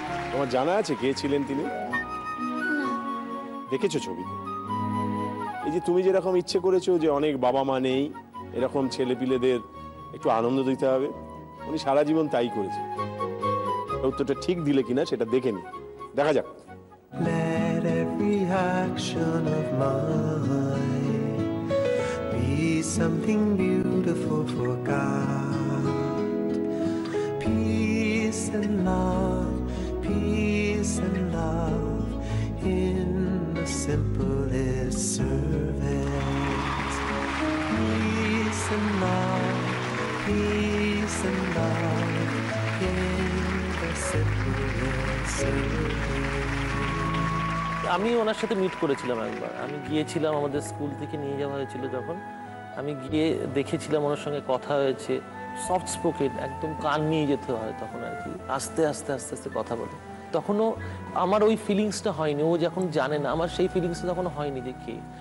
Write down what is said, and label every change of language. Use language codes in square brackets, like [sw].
[bn] তোমার জানা আছে কে ছিলেন তিনি? দেখেছো ছবিতে? এই যে তুমি যেরকম ইচ্ছে করেছো যে অনেক বাবা মা নেই, এরকম ছেলে পিলেদের একটু আনন্দ দিতে হবে, উনি সারা জীবন তাই করেছে। উত্তরটা ঠিক দিলে কিনা সেটা দেখে নি, দেখা যাক। [en] Let every action of mine be something beautiful for God. Peace and love, peace and love in the simplest service. Peace and love, peace and love in the simplest service. [bn] আমি ওনার সাথে মিট করেছিলাম একবার, আমি গিয়েছিলাম, আমাদের school থেকে নিয়ে যাওয়া হয়েছিল যখন, আমি গিয়ে দেখেছিলাম ওনার সঙ্গে কথা হয়েছে, সফট স্পোকেন, একদম কান নিয়ে যেতে হয় তখন আর কি, আস্তে আস্তে আস্তে আস্তে কথা বলে। তখনও আমার ওই ফিলিংসটা হয়নি, ও যখন জানে না, আমার সেই ফিলিংসটা তখন হয়নি যে কে।